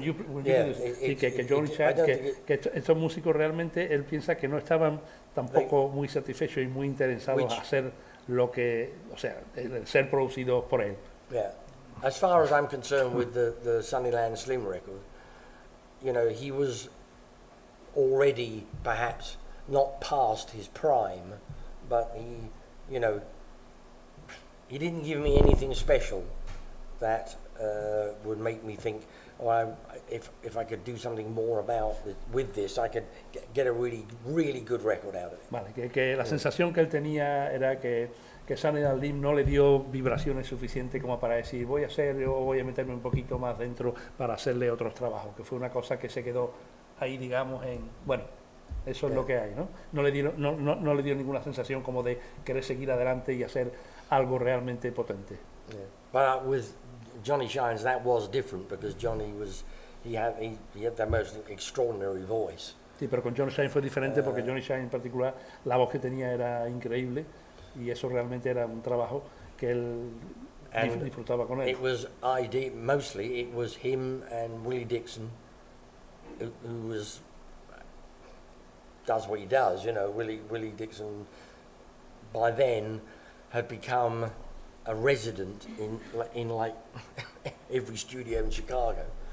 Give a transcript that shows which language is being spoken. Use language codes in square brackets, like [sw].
[es] que Johnny Shines, que estos músicos realmente, él piensa que no estaban tampoco muy satisfechos y muy interesados a hacer lo que, o sea, el ser producidos por él. [en] Yeah. As far as I'm concerned with the Sunnyland Slim record, you know, he was already perhaps not past his prime, but he, you know, he didn't give me anything special that would make me think, oh, if I could do something more with this, I could get a really good record out of it. [es] Vale, que la sensación que él tenía era que Sunnyland Slim no le dio vibraciones suficientes como para decir voy a meterme un poquito más dentro para hacerle otros trabajos, que fue una cosa que se quedó ahí, digamos, bueno, eso es lo que hay, ¿no? No le dio ninguna sensación como de querer seguir adelante y hacer algo realmente potente. [en] Yeah. But with Johnny Shines, that was different because Johnny he had the most extraordinary voice. [es] Sí, pero con Johnny Shines fue diferente porque Johnny Shines en particular, la voz que tenía era increíble y eso realmente era un trabajo que él disfrutaba con él. [en] Mostly it was him and Willie Dixon who does what he does, you know. Willie Dixon by then had become a resident in like every studio in Chicago.